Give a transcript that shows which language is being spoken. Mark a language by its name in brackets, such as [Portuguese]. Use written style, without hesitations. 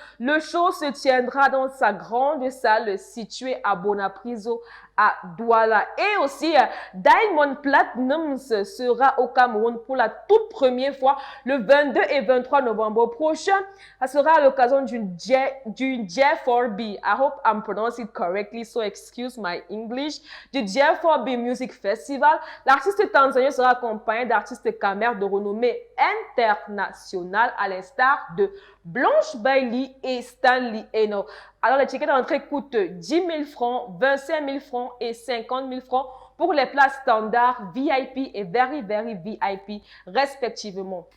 [French] Le show se tiendra dans sa grande salle située à Bonapriso, à Douala. Et aussi, Diamond Platnumz sera au Cameroun pour la toute première fois le 22 et 23 novembre prochain. Ça sera à l'occasion d'une J4B. [English] I hope I'm pronouncing it correctly, so excuse my English. [French] Du J4B Music Festival. L'artiste tanzanien sera accompagné d'artistes camères de renommée internationale à l'instar de Blanche Bailey et Stanley Eno. Alors, les tickets d'entrée coûtent 10 000 francs, 25 000 francs et 50 000 francs pour les places standards, VIP et Very VIP respectivement.